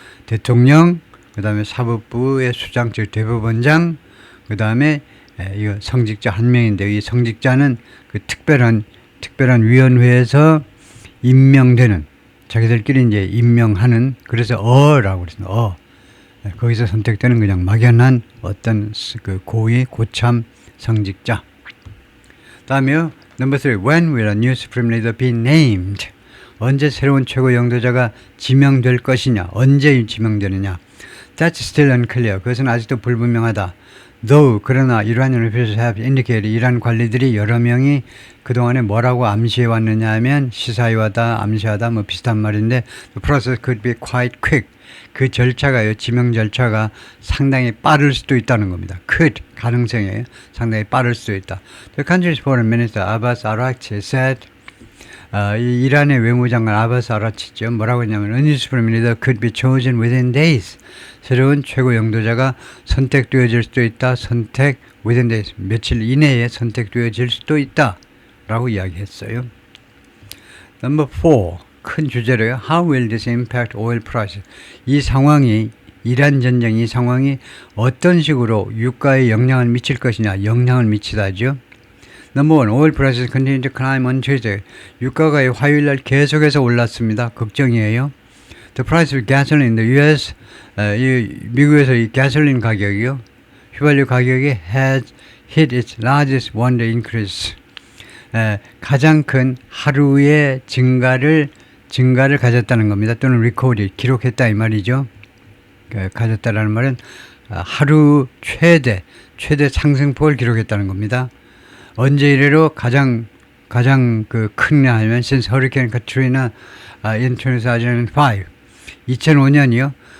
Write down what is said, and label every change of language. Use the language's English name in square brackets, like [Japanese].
[Korean] 대통령, 그 다음에 사법부의 수장, 즉 대법원장, 그 다음에 이거 성직자 1명인데, 이 성직자는 그 특별한 위원회에서 임명되는, 자기들끼리 이제 임명하는, 그래서 어라고 그랬습니다. 거기서 선택되는 그냥 막연한 어떤 그 고위 고참 성직자. [English] 다음에요. Number 3. When will a new supreme leader be named? [Korean] 언제 새로운 최고 영도자가 지명될 것이냐? 언제 지명되느냐? [English] That's still unclear. [Korean] 그것은 아직도 불분명하다. Though, 그러나 [English] Iranian officials have indicated, [Korean] 이란 관리들이 여러 명이 그동안에 뭐라고 암시해 왔느냐 하면 시사하다, 암시하다 뭐 비슷한 말인데, [English] the process could be quite quick. [Korean] 그 절차가요, 지명 절차가 상당히 빠를 수도 있다는 겁니다. could, 가능성이에요. 상당히 빠를 수도 있다. [English] The country's foreign minister Abbas Araghchi said, [Korean] 이 이란의 외무장관 아바스 아라치죠. [English] 뭐라고 했냐면, a new supreme leader could be chosen within days. [Korean] 새로운 최고 영도자가 선택되어질 수도 있다. 선택 [English] within days, [Korean] 며칠 이내에 선택되어질 수도 있다 라고 이야기했어요. [English] Number 4, [Korean] 큰 주제로요. [English] How will this impact oil prices? [Korean] 이 상황이, 이란 전쟁 이 상황이 어떤 식으로 유가에 영향을 미칠 것이냐. 영향을 미치다죠. [English] Number 1, oil prices continue to climb on Tuesday. [Korean] 유가가 화요일날 계속해서 올랐습니다. 걱정이에요. [English] The price of gasoline in the US, [Korean] 미국에서 이 가솔린 가격이요, 휘발유 가격이 [English] has hit its largest one-day increase. [Korean] 가장 큰 하루의 증가를 가졌다는 겁니다. 또는 recorded, 기록했다 이 말이죠. 가졌다라는 말은 하루 최대 상승폭을 기록했다는 겁니다. 언제 이래로 가장 그 크냐 하면 [English] since Hurricane Katrina in 2005, [Korean] 2005년이요.